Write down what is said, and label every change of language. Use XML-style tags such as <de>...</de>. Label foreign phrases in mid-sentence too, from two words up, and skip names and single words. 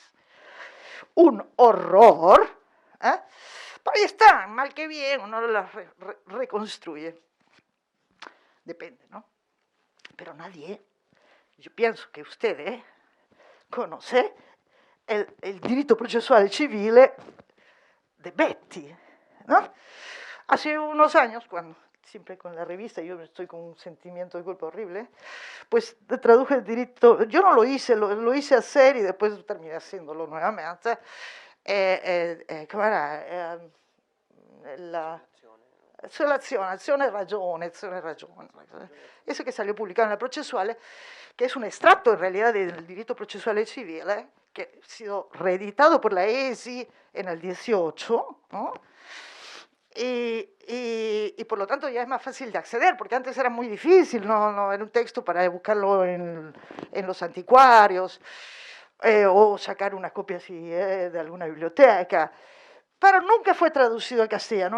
<es>Un horror. ¿Eh? Pero ahí están, mal que bien, uno las reconstruye. Depende, ¿no? Pero nadie, yo pienso que usted conoce el</es> <it>diritto processuale civile</it> <es>de Betty, ¿no? Hace unos años, cuando siempre con la revista, yo estoy con un sentimiento de culpa horrible, pues traduje el derecho, yo no lo hice, lo hice hacer y después terminé haciéndolo nuevamente. ¿Cómo era?</es> <it>Azione e ragione.</it> <es>Eso que salió publicado en la Processuale, que es un extracto en realidad del derecho</es> <it>processuale civile,</it> <es>que ha sido reeditado por la ESI en el 18, ¿no? Y por lo tanto ya es más fácil de acceder, porque antes era muy difícil, no era un texto para buscarlo en los anticuarios, o sacar una copia así de alguna biblioteca, pero nunca fue traducido al castellano.</es>